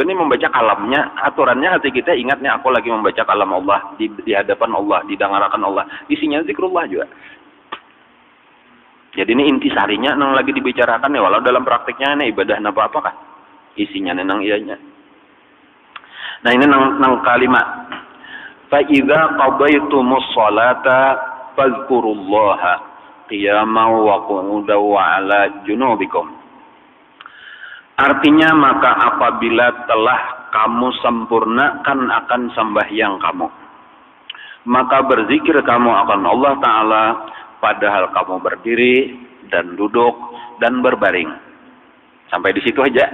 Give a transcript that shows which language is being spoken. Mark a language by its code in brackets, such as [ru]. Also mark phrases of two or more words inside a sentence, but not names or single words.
[id] Jadi membaca kalamnya, aturannya hati kita ingatnya aku lagi membaca kalam Allah di hadapan Allah, didengarakan Allah. Isinya zikrullah juga. Jadi ini intisarinya nang lagi dibicarakan ya, walau dalam praktiknya ini ibadah napa apakah isinya nang iyanya. Nah ini nang kalimat [ar] فإذا قضيتم الصلاة فاذكروا الله قياما وقعودا وعلى جنوبكم. [id] Artinya maka apabila telah kamu sempurnakan akan sembahyang kamu, maka berzikir kamu akan Allah Ta'ala padahal kamu berdiri dan duduk dan berbaring. Sampai di situ aja.